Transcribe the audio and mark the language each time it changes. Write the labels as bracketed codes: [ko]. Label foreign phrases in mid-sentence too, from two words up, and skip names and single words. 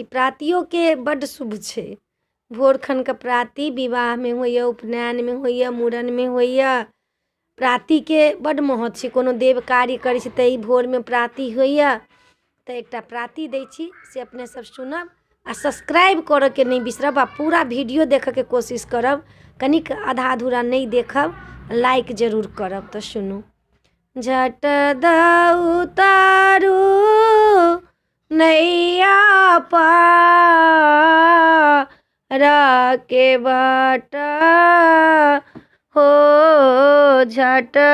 [mai] प्रातियों के बड्ड शुभ छै। भोरखन के प्राति विवाह में होइए, उपनयन में होइए, मूड़न में होइए। प्राति के बड्ड महत्व छै। कोनो देव कार्य करै छै तऽ ई भोर में प्राति होइए। तऽ एकटा प्राति दै छी से अपने सब सुनब आ सब्सक्राइब करऽ के नहीं बिसरब आ पूरा वीडियो देखऽ के कोशिश करब। कनिक आधा अधूरा नहीं देखब, लाइक जरूर करब। तो सुनू। झट उतारू नैया पार के बाट हो, झट